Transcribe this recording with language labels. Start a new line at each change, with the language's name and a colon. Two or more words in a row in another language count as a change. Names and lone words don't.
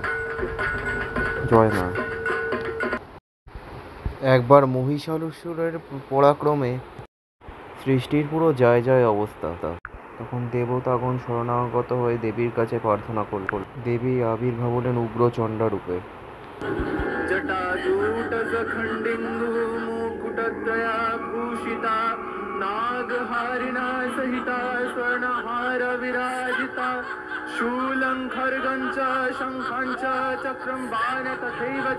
Bangla: জয় মা। একবার মহিষাসুরের পরাক্রমে সৃষ্টির পুরো জয় জয় অবস্থা। তখন দেবতাগণ শরণাগত হয়ে দেবীর কাছে প্রার্থনা করল। দেবী আবির্ভাব হলেন উগ্রচণ্ডা রূপে।
Sanskrit: नागहारिणा सहिता स्वर्णहार विराजिता शूलं खड्गं च शङ्खं च चक्रं बाण तथैव च